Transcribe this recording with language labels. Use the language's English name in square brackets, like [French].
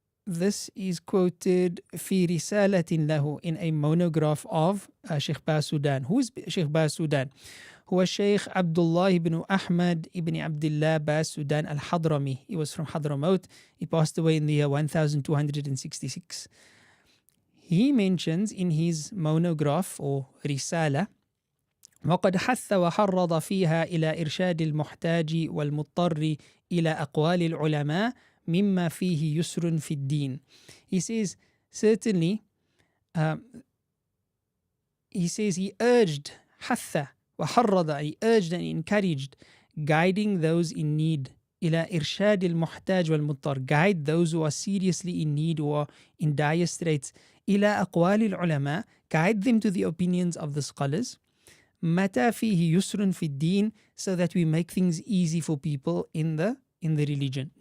[English] This is quoted [Arabic] في رسالة له [English] in a monograph of Shaykh Basudan. Who is Shaykh Basudan? [Arabic] هو الشيخ عبد الله بن أحمد بن عبد الله باسودان al-Hadrami. [English] He was from Hadramaut. He passed away in the year 1266. He mentions in his monograph or [Arabic] رسالة وقد حث وحرض فيها إلى إرشاد المحتاج والمضطر إلى أقوال العلماء مما فيه يسر في الدين. [English] He says, certainly, he says he urged, [Arabic] حث وحرض, [English] he urged and encouraged, guiding those in need, [Arabic] إلى إرشاد المحتاج والمضطر, [English] guide those who are seriously in need or in dire straits, [Arabic] إلى أقوال العلماء, [English] guide them to the opinions of the scholars, [Arabic] متى فيه يسر في الدين, [English] so that we make things easy for people in the religion.